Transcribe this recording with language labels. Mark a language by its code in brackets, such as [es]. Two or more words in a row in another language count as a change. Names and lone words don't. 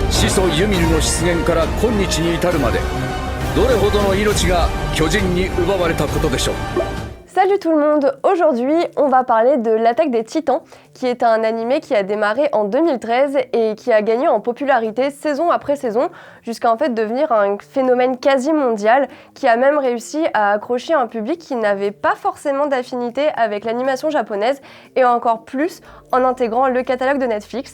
[ja] 祖ユミルの出現から今日に至るまでどれほどの命が巨人に奪われたことでしょう。 [fr] Salut tout le monde! Aujourd'hui, on va parler de l'Attaque des Titans, qui est un animé qui a démarré en 2013 et qui a gagné en popularité saison après saison, jusqu'à en fait devenir un phénomène quasi mondial, qui a même réussi à accrocher un public qui n'avait pas forcément d'affinité avec l'animation japonaise, et encore plus en intégrant le catalogue de Netflix.